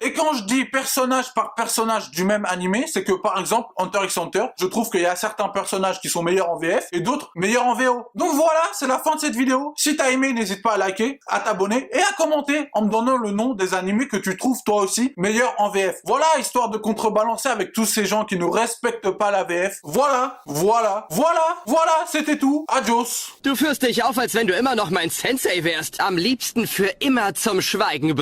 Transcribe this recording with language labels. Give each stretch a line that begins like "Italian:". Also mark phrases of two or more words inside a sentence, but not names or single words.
French: Et quand je dis personnage par personnage du même animé, c'est que par exemple, Hunter x Hunter, je trouve qu'il y a certains personnages qui sont meilleurs en VF et d'autres meilleurs en VO. Donc voilà, c'est la fin de cette vidéo. Si t'as aimé, n'hésite pas à liker, à t'abonner et à commenter en me donnant le nom des animés que tu trouves toi aussi meilleurs en VF. Voilà, histoire de contrebalancer avec tous ces gens qui ne respectent pas la VF. Voilà, c'était tout. Adios.
German: Du führst dich auf, als wenn du immer noch mein Sensei wärst. Am liebsten für immer zum Schweigen bringen.